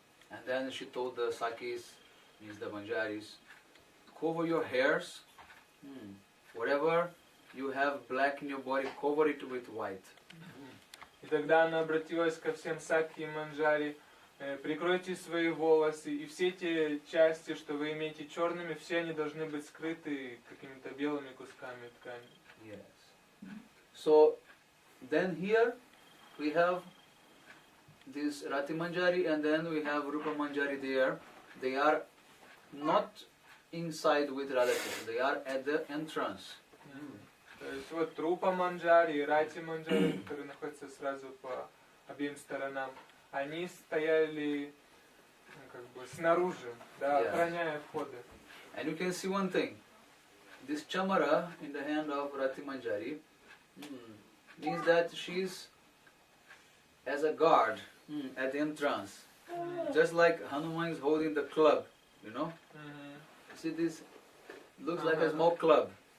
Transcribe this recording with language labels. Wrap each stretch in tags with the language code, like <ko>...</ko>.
<en>And then she told the Sakis, means the Manjaris, cover your hairs, whatever you have black in your body, cover it with white.</en> <ru>И тогда она обратилась ко всем Саки и Манджари: прикройте свои волосы, и все те части, что вы имеете черными, все они должны быть скрыты какими-то белыми кусками ткани.</ru> <en>Yes. So then here we have this Rati Manjari and then we have Rupa Manjari there. They are not inside with Radha Krishna, they are at the entrance.</en> <ru>То есть вот Рупа Манджари и Рати Манджари, которые находятся сразу по обеим сторонам, они стояли как бы снаружи, да, охраняя входы.</ru> <en>And you can see one thing. This chamara in the hand of Rati Manjari means that she is as a guard at the entrance. Just like Hanuman is holding the club, you know. See this looks like a small club.</en>